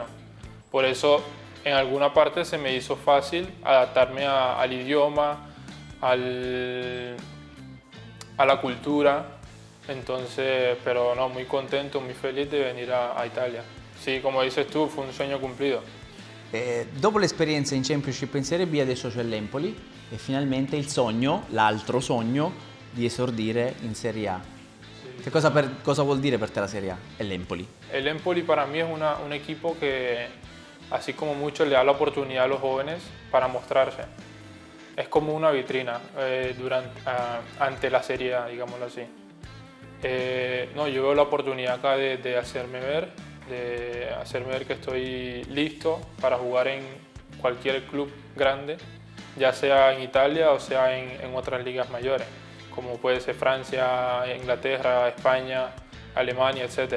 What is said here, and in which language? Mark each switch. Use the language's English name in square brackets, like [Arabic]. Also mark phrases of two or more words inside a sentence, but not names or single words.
[Spanish] Por eso en alguna parte se me hizo fácil adaptarme al idioma, a la cultura. Entonces, pero no, muy contento, muy feliz de venir a Italia. Sí, como dices tú, fue un sueño cumplido. [Italian] Dopo l'esperienza in Championship in Serie B adesso c'è l'Empoli e finalmente il sogno, l'altro sogno, di esordire in Serie A. [Spanish] Sí. [Italian] Che cosa vuol dire per te la Serie A? È l'Empoli. [Spanish] El Empoli para mí es un equipo que, así como mucho, le da la oportunidad a los jóvenes para mostrarse. Es como una vitrina ante la Serie A, digámoslo así. No, yo veo la oportunidad acá de hacerme ver que estoy listo para jugar cualquier club grande, ya sea en Italia o sea en otras ligas mayores, como puede ser Francia, Inglaterra, España, Alemania, etc.